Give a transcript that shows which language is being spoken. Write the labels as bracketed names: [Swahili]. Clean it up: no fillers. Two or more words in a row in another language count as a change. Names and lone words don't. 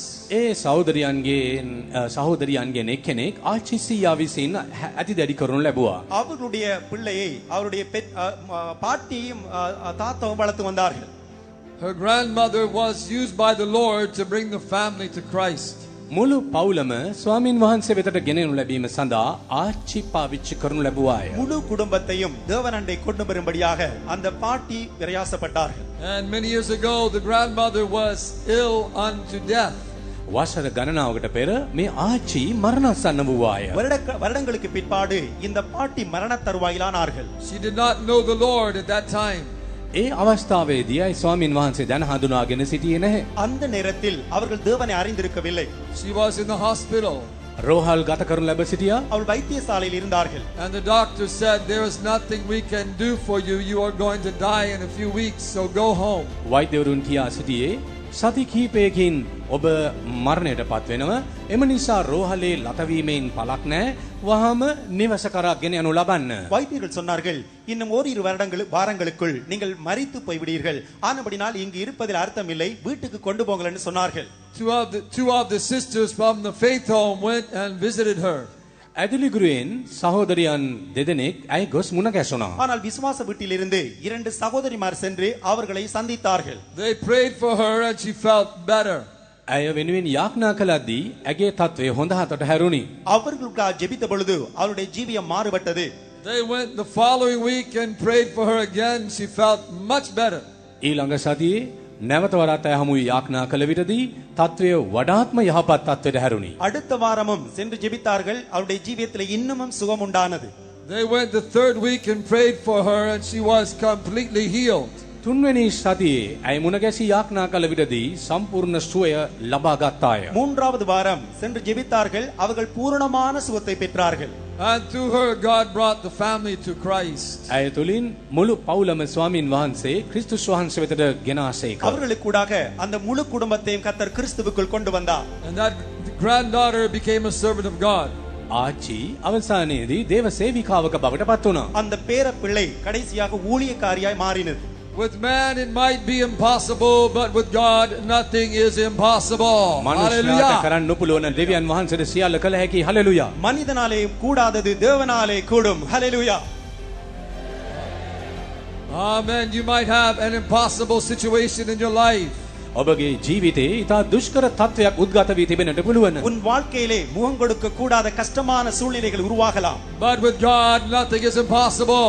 [Sinhala] ඒ සහෝදරියන්ගෙන් එක්කෙනෙක් ආච්චිසියා විසින් ඇතිදැඩි කරනු ලැබුවා. [Tamil] அவர்களுடைய பிள்ளையை அவருடைய பாட்டியும் தாத்தாவும் வளர்த்து வந்தார்கள். [English] Her grandmother was used by the Lord to bring the family to Christ. [Sinhala] මුළු පවුලම ස්වාමින් වහන්සේ වෙතට ගෙනෙනු ලැබීම සඳහා ආච්චි පාවිච්චි කරනු ලැබුවාය. [Tamil] முழு குடும்பத்தையும் தேவனண்டை கொண்டு வரும்படியாக அந்த பாட்டி பிரயாசப்பட்டார்கள். [English] And many years ago the grandmother was ill unto death. [Sinhala] වසර ගණනාවකට පෙර මේ ආච්චි මරණාසන්න වූවාය. [Tamil] வருடங்களுக்கு பிற்பாடு இந்த பாட்டி மரண தருவாயிலானார்கள். [English] She did not know the Lord at that time. [Sinhala] ඒ අවස්ථාවේදී අයි ස්වාමින් වහන්සේ දැන හඳුනාගෙන සිටියේ නැහැ. [Tamil] அந்த நேரத்தில் அவர்கள் தேவனை அறிந்திருக்கவில்லை. [English] She was in the hospital. [Sinhala] රෝහල් ගත කරනු ලැබ සිටියා. [Tamil] அவள் வைத்தியசாலையில் இருந்தார்கள். [English] And the doctor said, there is nothing we can do for you. You are going to die in a few weeks, so go home. [Sinhala] වෛද්‍යවරුන් කියා සිටියේ සති කිහිපයකින් ඔබ මරණයට පත් වෙනවා. එම නිසා රෝහලේ ලතවීමෙන් පළක් නැහැ. වහම නිවස කරා ගෙන යනු ලබන්න. [Tamil] வைத்தியர்கள் சொன்னார்கள், இன்னும் ஓரிரு வாரங்களுக்குள் நீங்கள் மரித்து போய்விடுவீர்கள். ஆனபடினால் இங்கு இருப்பதில் அர்த்தம் இல்லை, வீட்டுக்கு கொண்டு போங்கள் என்று சொன்னார்கள். [English] Two of the sisters from the faith home went and visited her. [Sinhala] ඇදිලිගුරුවෙන් සහෝදරියන් දෙදෙනෙක් ඇයි ගොස් මුණ ගැසුණා. [Tamil] ஆனால் விசுவாச வீட்டிலிருந்து 2 சகோதரிமார் சென்று அவர்களை சந்தித்தார்கள். [English] They prayed for her and she felt better. [Sinhala] ඇය වෙනුවෙන් යාඥා කළද්දී ඇගේ තත්වය හොඳ හතට හැරුණි. [Tamil] அவர்களுக்காக ஜெபித்த பொழுது அவருடைய ஜீவியம் மாறுபட்டது. [English] They went the following week and prayed for her again. She felt much better. [Sinhala] ඊළඟ සතියේ නැවත වරත් ඇය හමු යාඥා කළ විටදී තත්වය වඩාත්ම යහපත් තත්වයට හැරුණි. [Tamil] அடுத்த வாரமும் சென்று ஜெபித்தார்கள். அவருடைய ஜீவியத்தில் இன்னமும் சுகம் உண்டானது. [English] They went the third week and prayed for her and she was completely healed. [Sinhala] තුන්වෙනි සතියේ ඇය මුණ ගැසී යාඥා කළ විටදී සම්පූර්ණ සුවය ලබා ගත්තාය. [Tamil] மூன்றாவது வாரம் சென்று ஜெபித்தார்கள். அவர்கள் பூரணமான சுகத்தை பெற்றார்கள். [English] And through her God brought the family to Christ. [Sinhala] ඇය තුලින් මුළු පවුලම ස්වාමින් වහන්සේ ක්‍රිස්තුස් වහන්සේ වෙතට ගෙන ආසේක. [Tamil] அவர்களுக்கூடாக அந்த முழு குடும்பத்தையும் கர்த்தர் கிறிஸ்துவுக்குள் கொண்டு வந்தார். [English] And that granddaughter became a servant of God. [Sinhala] ආච්චි අවසානයේදී දේව සේවිකාවක බවට පත් වුණා. [Tamil] அந்த பேர பிள்ளை கடைசியாக ஊழியக்காரியாய் மாறினது. [English] With man it might be impossible, but with God nothing is impossible. [Sinhala] මනුෂ්‍යයාට [English] Hallelujah. [Sinhala] කරන්න නොපුළුවන දෙවියන් වහන්සේට සියල්ල කළ හැකි. හලෙලුයා. [Tamil] மனிதனாலே கூடாதது தேவனாலே கூடும். ஹalleluya. [English] Amen. You might have an impossible situation in your life. [Sinhala] ඔබගේ ජීවිතේ ඉතා දුෂ්කර තත්වයක් උද්ගත වී තිබෙන්නට පුළුවන්. [Tamil] உன் வாழ்க்கையிலே முகம் கொடுக்க கூடாத கஷ்டமான சூழ்நிலைகள் உருவாகலாம். [English] But with God, nothing is impossible.